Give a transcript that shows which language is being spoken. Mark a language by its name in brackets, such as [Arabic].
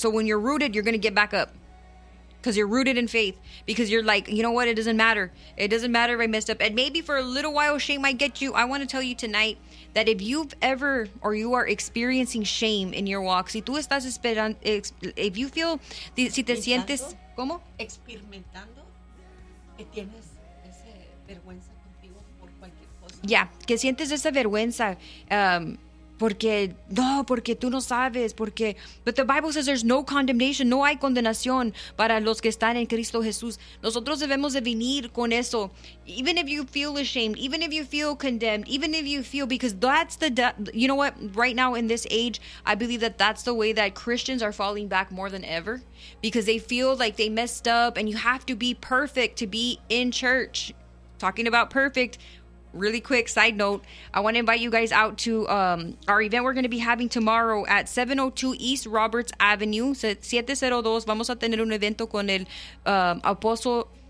[English] So when you're rooted, you're going to get back up, because you're rooted in faith, because you're like, you know what? It doesn't matter. It doesn't matter if I messed up. And maybe for a little while, shame might get you. I want to tell you tonight that if you've ever, or you are experiencing shame in your walk, [Spanish] si tú estás esperando, [English] if you feel, [Spanish] si te sientes... ¿Cómo? Experimentando que tienes esa vergüenza contigo por cualquier cosa. Ya, que sientes esa vergüenza porque, no, porque tú no sabes, porque... [English] But the Bible says there's no condemnation, [Spanish] no hay condenación para los que están en Cristo Jesús. Nosotros debemos de venir con eso. [English] Even if you feel ashamed, even if you feel condemned, even if you feel... Because that's the... You know what? Right now in this age, I believe that that's the way that Christians are falling back more than ever. Because they feel like they messed up and you have to be perfect to be in church. Talking about perfect... Really quick side note, I want to invite you guys out to our event we're going to be having tomorrow at 702 East Roberts Avenue. [Spanish] 702, vamos a tener un evento con el apóstol.